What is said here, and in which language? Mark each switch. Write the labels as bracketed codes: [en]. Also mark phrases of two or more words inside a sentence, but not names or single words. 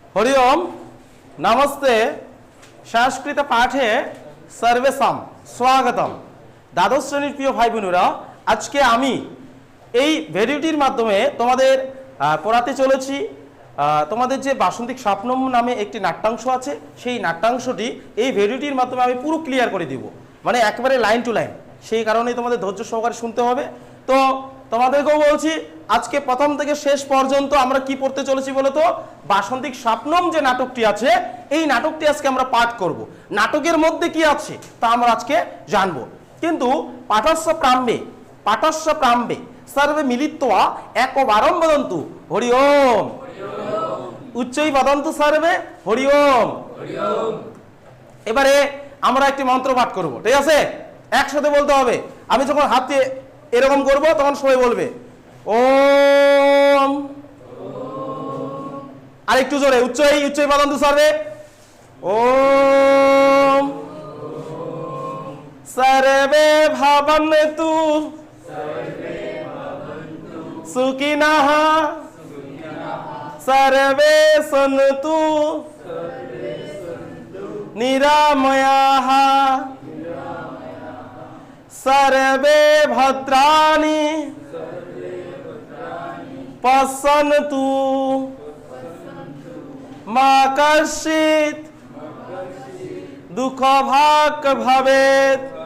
[sa] हरि ओम नमस्ते संस्कृत पाठे सर्वेषां स्वागतम। [bn] দ্বাদশ শ্রেণীর প্রিয় ভাই বোনেরা আজ কে আমি এই ভিডিওটির মাধ্যমে তোমাদের পড়াতে চলেছি তোমাদের যে বাসন্তিক স্বপ্নম নামে একটি নাট্যাংশ আছে সেই নাট্যাংশটি এই ভিডিওটির মাধ্যমে আমি পুরো ক্লিয়ার করে দিব, মানে একেবারে [en] line to line. [bn] সেই কারণেই তোমাদের ধৈর্য সহকারে শুনতে হবে। তো তোমাদেরকেও বলছি আজকে প্রথম থেকে শেষ পর্যন্ত আমরা কি পড়তে চলেছি বলো তো, বাসন্তিক স্বপ্নম যে নাটকটি আছে এই নাটকটি আজকে আমরা পাঠ করব। নাটকের মধ্যে কি আছে তা আমরা আজকে জানবো। [sa] কিন্তু পাঠস্য প্রাম্বে सर्वे मिलित्वा एकवारं वदन्तु हरि ओम। उच्चई वदन्तु सर्वे हरि ओम। [bn] এবারে আমরা একটি মন্ত্র পাঠ করব, ঠিক আছে? একসাথে বলতে হবে। আমি যখন হাত দিয়ে এরকম করব তখন সবাই বলবে ওম। আর একটু জোরে [sa] উচ্চই বদন্তু सर्वे ওম। सर्वे भवन्तु सुखिनः सर्वे सन्तु निरामयाः सर्वे भद्राणि पश्यन्तु मा कश्चित् दुःखभाग् भवेत्।